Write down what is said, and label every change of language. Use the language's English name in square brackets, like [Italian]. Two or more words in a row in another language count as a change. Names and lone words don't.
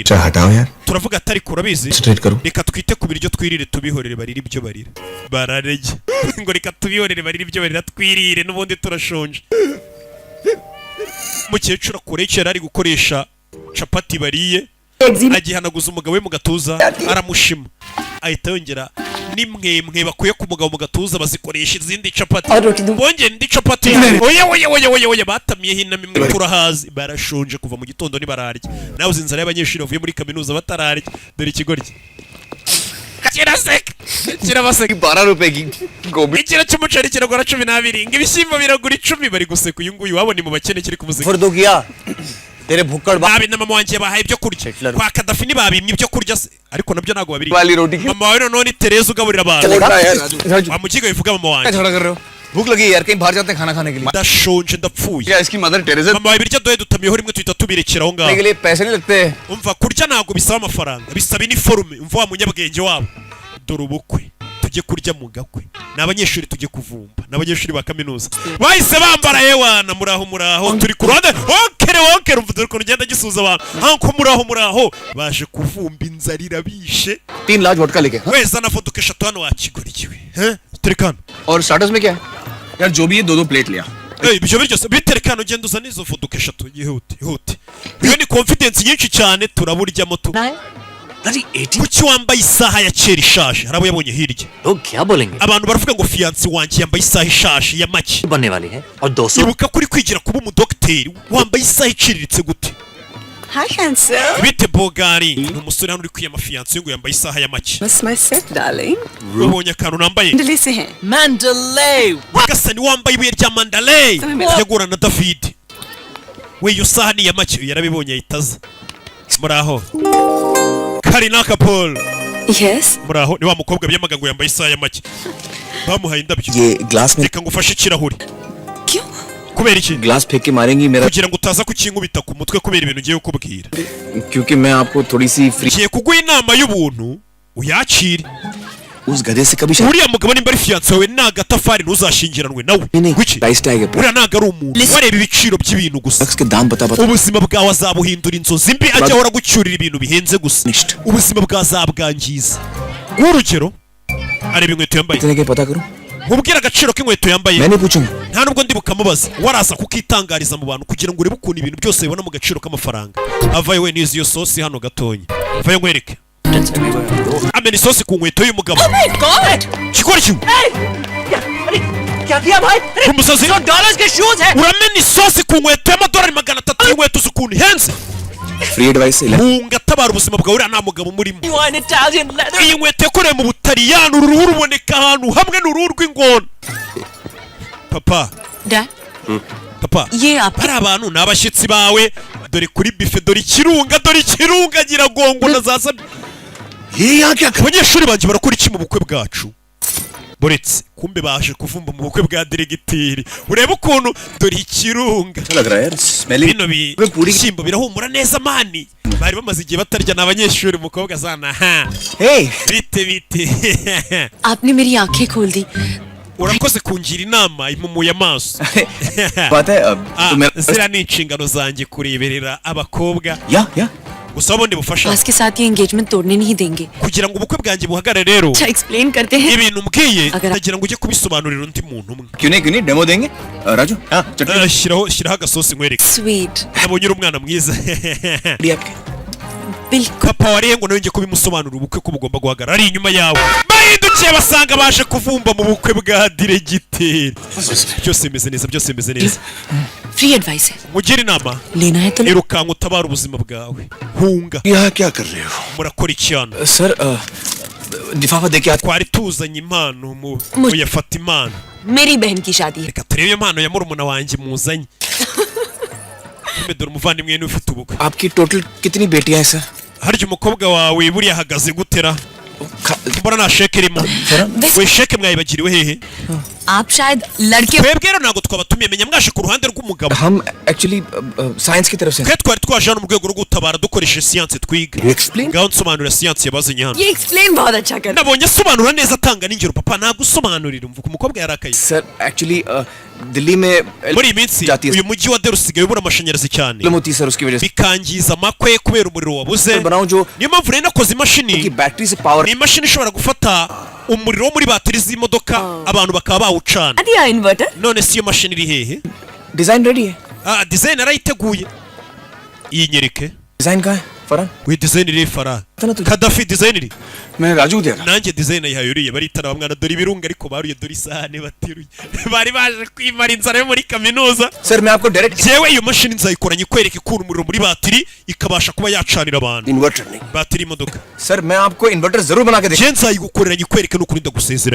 [Hindi] चाहे हटाओ यार [Kinyarwanda] turavuga atari kurabizi [Hindi] स्ट्रेट करो [Kinyarwanda] reka twite ku biryo twirire tubihorere barire ibyo barira bararege ngo reka tubihorere barire ibyo barira twirire n'ubundi turashonje mukecuru akoresha yari ari gukoresha capati bariye agihanaguza umugabo we mu gatuza aramushima ahita yongera nimwe bakuye ku mugabo mu gatuza bazikoresha izindi capati bongera indi capati oya batamiyeho inama imwe turahazi barashonje kuva mu gitondo ntibararya nawe uzi inzara y'abanyeshuri bavuye muri kaminuza batararya dore ikigoryi kiraseka kirabaseka [Hindi] 12 रुपए की गोभी [Kinyarwanda] ikiro cy'umuceri kiragura 12 ngo ibishyimbo biragura 10 bari guseka uyu nguyu wabona mu bakene kiri kumuzika [Hindi] फिर दो किया तेरे भुक्कड़ [Kinyarwanda] babi na mama wanjye bahaye ibyo kurya kwa Kadafi ntibabimye ibyo kurya se ariko nabyo ntago babiri [Hindi] वाली रोटी [Kinyarwanda] mama wawe none Tereza ugaburira abantu [Hindi] राजू [Kinyarwanda] wamukiga bivuga mama wanjye [Hindi] झगड़ा कर रहे हो भूख लगी है यार कहीं बाहर जाते हैं खाना खाने के लिए [Kinyarwanda] ndashonje ndapfuye [Hindi] क्या इसकी मदर टेरेसा [Kinyarwanda] mama wawe ibiryo doye dutamiyeho rimwe tuhita tubirekera aho [Hindi] के [Kinyarwanda] ngaho [Hindi] लिए पैसे नहीं लगते [Kinyarwanda] umva kurya ntago bisaba amafaranga bisaba iniforume umva wa munyabwenge wabo dore ubukwe tujye kurya mu gakwe n'abanyeshuri tujye kuvumba n'abanyeshuri ba kaminuza bahise bambara yewana muraho turi ku ruhande okere umva dore ukuntu ugenda gisuhuza abantu hanko muraho baje kuvumba inzara irabishe [Hindi] 3 लाख वोडका लेके [Kinyarwanda] weza na voduka eshatu hano wakigurikiwe terekano [Hindi] और स्टार्टर्स में क्या है यार जो भी है 2 प्लेट लिया [Kinyarwanda] ibyo biryo biterekano ugenda uzana izo voduka eshatu yihute iyo ni confidence nyinshi cyane turaburyamo tu kuki wambaye isaha ya kera ishaje hari abo yabonye hirya [Hindi] लोग क्या बोलेंगे [Kinyarwanda] abantu baravuga ngo fiyansi wanjye yambaye isaha ishaje ya make [Hindi] बनने वाली है और 200 [Kinyarwanda] ibuka kuri kwigira kuba umudogiteri wambaye isaha iciriritse gute [English] Hi handsome [Kinyarwanda] bite bogari ni umusore hano uri kwiyama fiyansi ngo yambaye isaha ya make [English] Miss my set darling [Kinyarwanda] ubonye akantu nambaye [Hindi] दिल्ली से हैं [Kinyarwanda] Mandalay wagasani wambaye ibuye rya Mandalay yagura na David we iyo saha ni ya make yarabibonye ahitaza muraho Karina Kapol [English] Yes [Kinyarwanda] muraho ni wa mukobwa byamaga ngo yambaye isaha ya make bamuhaye indabyo [Hindi] ये ग्लास में [Kinyarwanda] reka ngufashe ikirahuri [Hindi] क्यों [Kinyarwanda] kubera iki [Hindi] ग्लास फेंक के मारेंगी मेरा [Kinyarwanda] kugira ngo utaza kukinkubita ku mutwe kubera ibintu ngiye kukubwira [Hindi] क्योंकि मैं आपको थोड़ी सी फ्री [Kinyarwanda] ngiye kuguha inama y'ubuntu uyakire [Hindi] उस गधे से कभी शादी [Kinyarwanda] uriya mugabo nimba ari fiyanse wawe ni agatafari ntuzashingiranwe nawe [Hindi] नहीं Wiki? प्राइस टैग है [Kinyarwanda] uriya ntago ari umuntu wareba ibiciro by'ibintu gusa [Hindi] उसके दाम बता [Kinyarwanda] ubuzima bwawe azabuhindura inzozi mbi ajya ahora gucyurira ibintu bihenze gusa Nicht. ubuzima bwawe azabwangiza nk'urugero areba inkweto yambaye [Hindi] कितने के पता करूं [Kinyarwanda] nkubwire agaciro k'inkweto yambaye [Hindi] मैं नहीं पूछूंगा [Kinyarwanda] nta nubwo ndi bukamubaza waraza kukitangariza mu bantu kugira ngo urebe ukuntu ibintu byose bibona mu gaciro k'amafaranga avayo we n'iyo sosi hano gatonya vayo nkwereke amena isosi ku nkweto y'umugabo kikora kimwe [Hindi] क्या किया भाई [Kinyarwanda] umusazi [Hindi] डॉलर्स के शूज हैं [Kinyarwanda] uramena isosi ku nkweto y'amadolari 300 y'inkweto z'ukuntu ihenze [English] free advice [Kinyarwanda] hunga tabara ubuzima bwawe uriya nta mugabo umurimo [English] You want Italian leather [Kinyarwanda] iyi nkweto yakorewe mu Butaliyani uru ruhu ruboneka ahantu hamwe n'uruhu rw'ingona papa [English] Dad [Kinyarwanda] papa [Hindi] ये आप [Kinyarwanda] bari abantu ni abashyitsi bawe dore kuri bife dore ikirunga nyiragongo na za sabi [Hindi] ये यहाँ क्या [Kinyarwanda] abanyeshuri banjye barakora iki mu bukwe bwacu buretse kumbe baje kuvumba mu bukwe bwa diregiteri urebe ukuntu dore ikirunga [Hindi] लग रहा है यार स्मेली [Kinyarwanda] bino bishyimbo birahumura neza mani bari bamaze igihe batarya ni abanyeshuri umukobwa azana ha [Hindi] हे [Kinyarwanda] bite [Hindi] आपने मेरी आंखें खोल दी [Kinyarwanda] urakoze kungira inama impumuye amaso [Hindi] बात है अब तो मेरा [Kinyarwanda] ziriya ni inshingano zanjye kureberera abakobwa [Hindi] या [Kinyarwanda] gusa ubundi bufasha [Hindi] के साथ ये एंगेजमेंट तोड़ने नहीं देंगे [Kinyarwanda] kugira ngo ubukwe bwanjye buhagarare rero [Hindi] अच्छा एक्सप्लेन करते हैं [Kinyarwanda] ibintu mbwiye Agara- ndagira ngo ujye kubisobanurira undi muntu umwe [Hindi] क्यों नहीं डेमो देंगे राजू हाँ चटनी [Kinyarwanda] shyiraho agasosi nkwereke [Hindi] स्वीट [Kinyarwanda] nabonye uri umwana mwiza [Hindi] आपके [Kinyarwanda] papa warihe ngo nawe njye kubimusobanurira ubukwe ko bugomba guhagarara ari inyuma yawe bahindukiye basanga baje kuvumba mu bukwe bwa diregiteri byose bimeze neza byose bimeze neza [English] free advice [Hindi] है [Kinyarwanda] mugire inama [Hindi] लेना है तो ले। [Kinyarwanda] irukanka utabara ubuzima bwawe hunga [Hindi] यहाँ क्या कर रहे हो? [Kinyarwanda] murakora icyana [Hindi] सर लिफाफा दे के [Kinyarwanda] twari tuzanye impano muyafata impano [Hindi] मेरी बहन की शादी है [Kinyarwanda] reka turebe iyo mpano ya murumuna wanjye muzanye dore umuvandimwe niwe ufite ubukwe [Hindi] आपकी टोटल कितनी बेटियां हैं सर [Kinyarwanda] harya umukobwa wawe buriya ahagaze gutera mbona nta sheke irimo we sheke mwayibagiriwe hehe [Hindi] आप शायद लड़के [Kinyarwanda] twebwe rero ntabwo twabatumiye menya mwaje ku ruhande rw'umugabo [Hindi] हम एक्चुअली साइंस की तरफ से [Kinyarwanda] twe twari twaje hano mu rwego rwo gutabara dukoresheje siyanse twiga [English] explain [Kinyarwanda] ngaho nsobanurira siyanse yabazanye hano [Hindi] ये एक्सप्लेन बहुत अच्छा कर [Kinyarwanda] nabonye asobanura neza atanga n'ingero papa ntabwo usobanurira umvuga umukobwa yarakaye [Hindi] सर एक्चुअली दिल्ली में [Kinyarwanda] muri iyi minsi uyu mujyi wa Delhi usigaye ubura amashanyarazi cyane [Hindi] प्रॉब्लम होती है सर उसकी वजह से [Kinyarwanda] bikangiza amakwe kubera umuriro wabuze [Hindi] बनाऊं जो [Kinyarwanda] niyo mpamvu rero nakoze imashini [Hindi] की बैटरी से पावर [Kinyarwanda] ni imashini ishobora gufata umuriro wo muri bateri z'imodoka abantu bakaba bawucana [Hindi] दिया इन्वर्टर [Kinyarwanda] none si iyo mashini iri hehe [English] design ready [Hindi] है [Kinyarwanda] design arayiteguye iyi nyereke [Hindi] डिजाइन कहाँ है फरहान [Kinyarwanda] we design iri fara Tana tu- Kadafi design iri [Hindi] मैं राजू दे रहा [Kinyarwanda] nanjye design yahaye uriye baritara bamwana dore ibirunga ariko baruye dore isahane batiruye bari baje kwimara inzara yo muri kaminuza [Hindi] सर मैं आपको डायरेक्ट [Kinyarwanda] jewe iyo mashini nzayikoranye ikwereka ikura umuriro muri batiri ikabasha kuba yacanira abantu [Hindi] इन्वर्टर नहीं [Kinyarwanda] batiri imodoka [Hindi] सर मैं आपको इन्वर्टर जरूर बना के [Kinyarwanda] je nzayigukorera nyikwereke n'ukuri ndagusezeranya